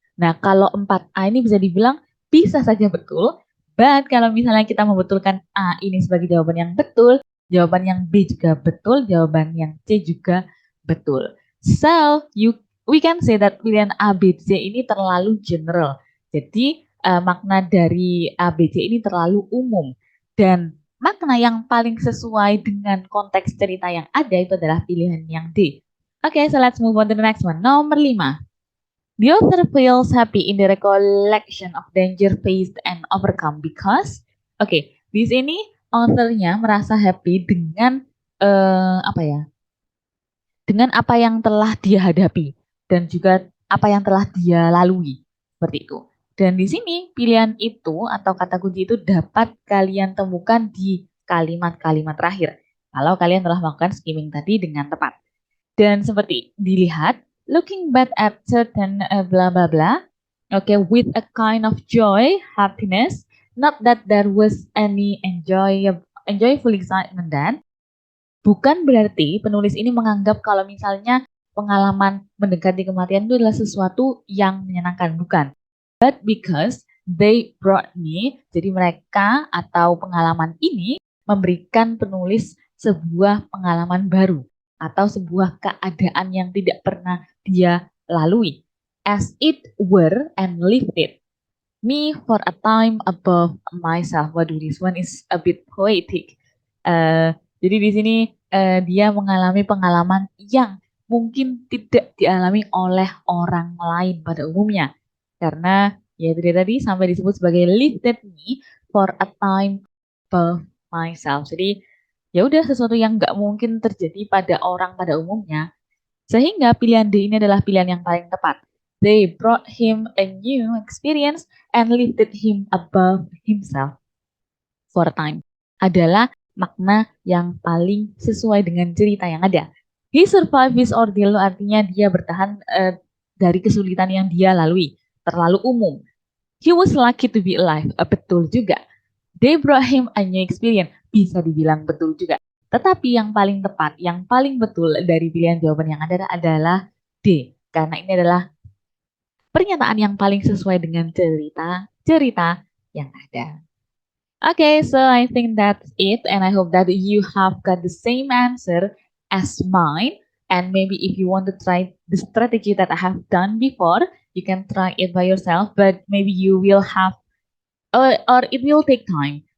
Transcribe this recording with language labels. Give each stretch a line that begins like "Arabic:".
Indonesian: Nah, kalau 4A ini bisa dibilang bisa saja betul,
English: but
Indonesian: kalau misalnya kita membetulkan A ini sebagai jawaban yang betul, jawaban yang B juga betul, jawaban yang C juga betul.
English: So, we can say that
Indonesian: pilihan A, B, C ini terlalu
English: general.
Indonesian: Jadi, makna dari A, B, C ini terlalu umum. Dan makna yang paling sesuai dengan konteks cerita yang ada itu adalah pilihan yang D.
English: Oke, so let's move on to the next one. Nomor 5. The author feels happy in the recollection of danger faced and overcome because,
Indonesian: di sini authornya merasa happy dengan apa ya? Dengan apa yang telah dia hadapi dan juga apa yang telah dia lalui, seperti itu. Dan di sini pilihan itu atau kata kunci itu dapat kalian temukan di kalimat-kalimat terakhir. Kalau kalian telah melakukan skimming tadi dengan tepat. Dan seperti dilihat,
English: looking back at certain blah blah blah, with a kind of joy, happiness, not that there was any enjoyable excitement then.
Indonesian: Bukan berarti penulis ini menganggap kalau misalnya pengalaman mendekati kematian itu adalah sesuatu yang menyenangkan, bukan.
English: But because they brought me,
Indonesian: jadi mereka atau pengalaman ini memberikan penulis sebuah pengalaman baru atau sebuah keadaan yang tidak pernah dia lalui.
English: As it were and lifted me for a time above myself.
Indonesian: Waduh,
English: this one is a bit poetic.
Indonesian: Jadi di sini dia mengalami pengalaman yang mungkin tidak dialami oleh orang lain pada umumnya. Karena ya tadi sampai disebut sebagai
English: lifted me for a time above myself.
Indonesian: Jadi ya udah sesuatu yang nggak mungkin terjadi pada orang pada umumnya. Sehingga pilihan D ini adalah pilihan yang paling tepat.
English: They brought him a new experience and lifted him above himself for a time.
Indonesian: Adalah makna yang paling sesuai dengan cerita yang ada.
English: He survived his ordeal,
Indonesian: artinya dia bertahan dari kesulitan yang dia lalui. Terlalu umum.
English: He was lucky to be alive.
Indonesian: Betul juga.
English: They brought him a new experience.
Indonesian: Bisa dibilang betul juga. Tetapi yang paling tepat, yang paling betul dari pilihan jawaban yang ada adalah D. Karena ini adalah pernyataan yang paling sesuai dengan cerita yang ada.
English: Okay, so I think that's it, and I hope that you have got the same answer as mine. And maybe if you want to try the strategy that I have done before, you can try it by yourself, but maybe you will have, or it will take time.